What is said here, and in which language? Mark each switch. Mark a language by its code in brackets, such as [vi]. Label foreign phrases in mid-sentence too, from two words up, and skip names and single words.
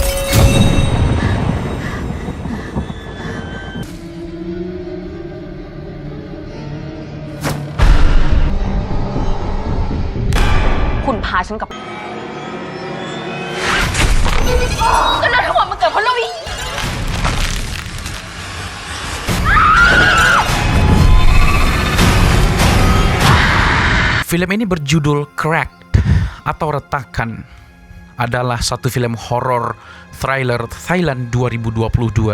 [th] คุณพาฉันกลับก็เรื่องทั้งหมดมันเกิดเพราะเราอีก [id] Film ini berjudul Cracked atau Retakan, adalah satu film horor thriller Thailand 2022.